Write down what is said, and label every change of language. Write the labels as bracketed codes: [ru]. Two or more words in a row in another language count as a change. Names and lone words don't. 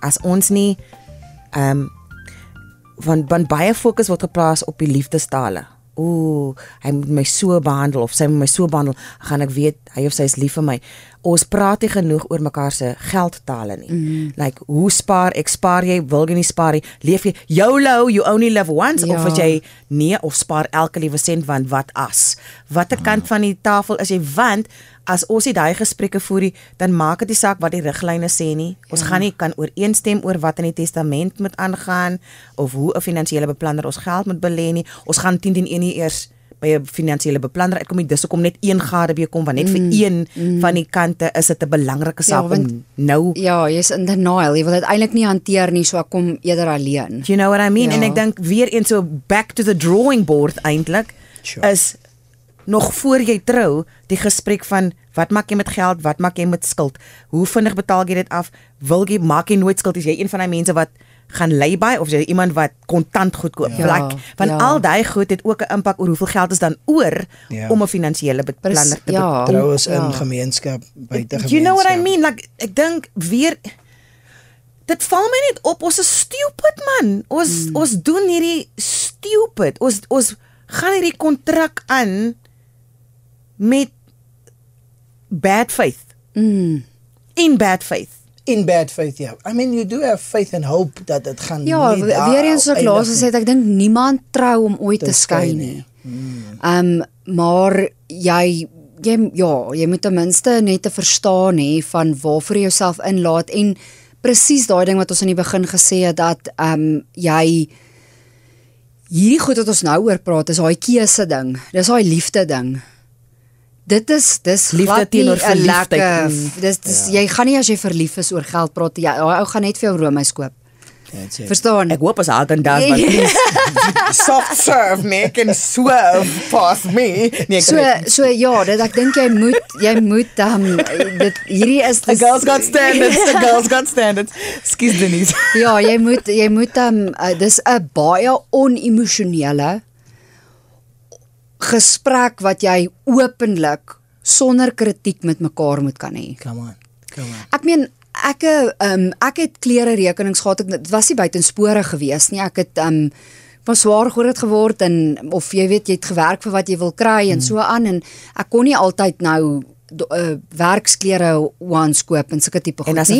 [af] As ons nie want baie fokus word geplaas op die liefdestale. Hy moet my so behandel of sy moet my so behandel, gaan ek weet hy of sy is lief vir my. Ons praat nie genoeg oor mekaar se geldtale nie. Like, hoe spaar ek? Spaar jy? Wil jy nie spaar nie? Leef jy YOLO, [en] you only live once? [af] Of as jy nee, of spaar elke liewe sent, want wat as? Watter kant van die tafel is jy? Want as ons nie daai gesprekke voer, dan maak dit nie saak wat die riglyne sê nie. Ons gaan nie kan ooreenstem oor wat in die testament moet aangaan of hoe 'n finansiële beplanner ons geld moet belê nie. Ons gaan 10-1 nie eers by 'n finansiële beplanner uitkom nie. Dis hoekom net een gade bekom, want net vir een van die kante is dit 'n belangrike saak om nou. Ja, jy's [en] in denial. [af] Jy wil dit eintlik nie hanteer nie, so ek kom eerder alleen. [en] You know what I mean? [af] En ek dink weer eens so [en] back to the drawing board [af] eintlik is nog voor jy trou, die gesprek van wat maak jy met geld, wat maak jy met skuld, hoe vinnig betaal jy dit af, maak jy nooit skuld, is jy een van die mense wat gaan lay-by, of jy iemand wat kontant goed koop, want al die goed het ook 'n impak oor hoeveel geld is dan oor om 'n finansiële beplanner te trou is in gemeenskap, buite gemeenskap. [en] You know what I mean? Like, [af] ek dink weer, dit val my net op, ons is stupid man, ons doen hierdie stupid, ons gaan hierdie kontrak aan met [en] bad faith. In bad faith. In bad faith, yeah. I mean, you do have faith and hope [af] dat het gaan weer eens so klaar gesê, ek dink niemand trou om ooit te skei nie. Maar jy moet ten minste net te verstaan hê van waarvoor jy jouself inlaat en presies daai ding wat ons in die begin gesê het dat jy hierdie goed wat ons nou oor praat is daai keuse ding. Dis daai liefde ding. Dit is liefde teenoor verliefdheid. Jy gaan nie as jy verlief is oor geld praat, ou gaan net vir jou roomys koop. Verstaan? Ek hoop as [en] Haagen-Dazs maar please soft serve me can swerve past me. [af] Nee, so ja, ek dink jy moet dit hierdie is [en] the girls got standards. Excuse Denise. [af] Ja, jy moet dis 'n baie onemosionele gesprek wat jy openlik sonder kritiek met mekaar moet kan hê. [en] Come on. [af] Ek meen ek het klere rekenings gehad, dit was nie buitensporig gewees nie. Ek het was swaar groot geword en of jy weet jy het gewerk vir wat jy wil kry en so aan en ek kon nie altyd nou werksklere ones koop en sulke tipe goed nie.